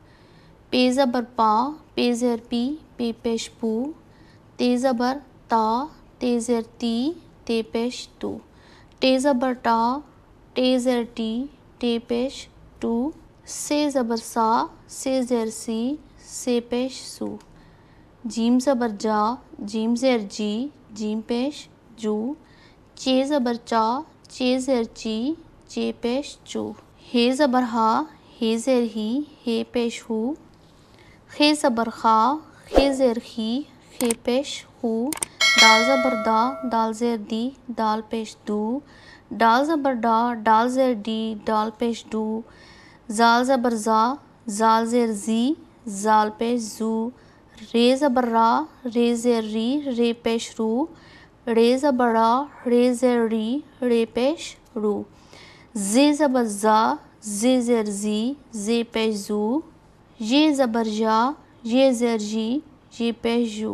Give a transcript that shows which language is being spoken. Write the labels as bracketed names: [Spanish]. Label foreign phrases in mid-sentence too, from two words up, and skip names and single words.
[Urdu] پے زبر پا، پے زیر پی، پے پیش پو، تے زبر تا، تے زیر تی، تے پیش تو، ٹے زبر ٹا، ٹے زیر ٹی، ٹے پیش ٹو، ثے زبر ثا، ثے زیر ثی، ثے پیش ثو، جیم زبر جا، جیم زیر جی، جیم پیش جو, چے زبر چا، چے زیر چی، چے پیش چو، حے زبر حا، حے زیر حی، حے پیش حو، خے زبر خا، خے زیر ہی، خے پیش ہو, دال زبر دا، دال زیر دی، دال پیش دو، ڈال زبر ڈا, ڈال زیر ڈی، ڈال پیش ڈو، ذال زبر ذا, ذال زیر ذی، ذال پیش ذو، رے زبر را، رے زیر ری، رے پیش رو، رے زبر را، رے زیر ری، رے پیش رو، زے زبر زا، زے زیر زی، زے پیش زو، یے زبر یا، یے زیر جی، یے پیش جو.